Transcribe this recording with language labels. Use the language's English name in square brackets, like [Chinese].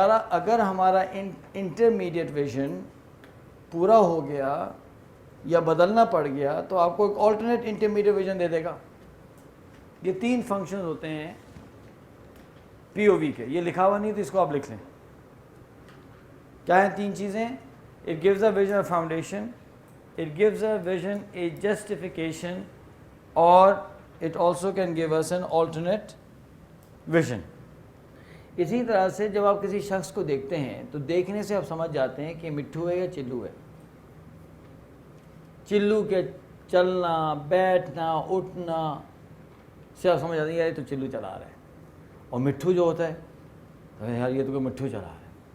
[Urdu] اگر ہمارا intermediate vision پورا ہو گیا یا بدلنا پڑ گیا تو آپ کو ایک آلٹرنیٹ انٹرمیڈیٹ ویژن دے دے گا. یہ 3 فنکشنز ہوتے ہیں پی او وی کے. یہ لکھا ہوا نہیں تو اس کو آپ لکھ لیں. کیا ہیں 3 چیزیں؟ [English] It gives a vision a foundation, it gives a vision a justification, اور it also can give us an alternate vision. [Urdu] اسی طرح سے جب آپ کسی شخص کو دیکھتے ہیں تو دیکھنے سے آپ سمجھ جاتے ہیں کہ مٹھو ہے یا چلو ہے. چلو کے چلنا، بیٹھنا، اٹھنا سے آپ سمجھ جاتے ہیں یار یہ تو چلو چلا رہا ہے. اور مٹھو جو ہوتا ہے تو یار یہ تو کوئی مٹھو چلا رہا ہے.